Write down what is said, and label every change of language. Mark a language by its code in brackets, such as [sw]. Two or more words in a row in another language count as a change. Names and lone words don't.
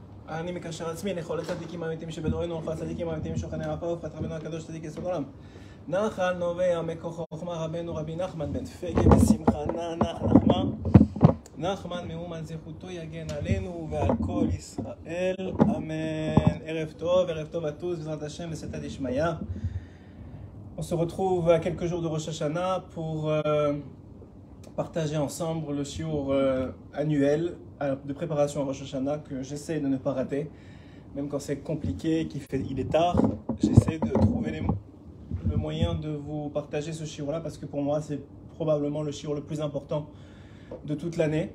[he] אני מקשר עצמי לכל הצדיקים האמיתיים שבדורנו ולכל הצדיקים האמיתיים שוכני עפר ופחת רבנו הקדוש צדיק יסוד עולם. נחל נובע מכוח חוכמה רבנו רבי נחמן בן תפגה בשמחה נחמן מאומן זכותו יגן עלינו ועל כל ישראל, amen. ערב טוב [fr] à tous, [he] בעזרת השם, [arc] בסייעתא דשמיא. [fr] On se retrouve à quelques jours de Rosh Hashanah pour partager ensemble le shiur annuel de préparation à Rosh Hashanah que j'essaie de ne pas rater, même quand c'est compliqué, il est tard. J'essaie de trouver le moyen de vous partager ce shiur-là parce que pour moi c'est probablement le shiur le plus important de toute l'année.